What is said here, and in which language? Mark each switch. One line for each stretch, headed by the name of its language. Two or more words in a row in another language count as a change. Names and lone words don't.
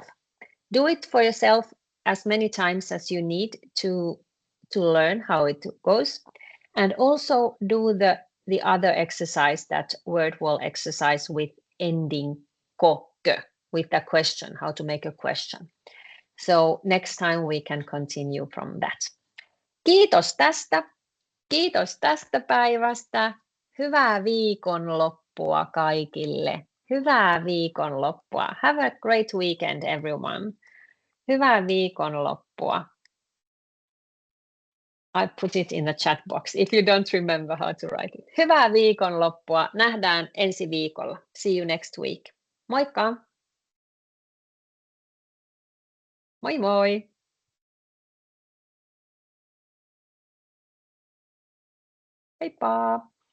English: Do it for yourself as many times as you need to learn how it goes. And also do the other exercise, that word wall exercise with ending kokkö, with a question, how to make a question. So next time we can continue from that.
Finnish: Kiitos tästä päivästä. Hyvää viikonloppua kaikille. Hyvää viikonloppua.
English: Have a great weekend, everyone.
Finnish: Hyvää viikonloppua.
English: I put it in the chat box if you don't remember how to write it.
Finnish: Hyvää viikonloppua. Nähdään ensi viikolla.
English: See you next week.
Finnish: Moikka. Moi moi. Heippa.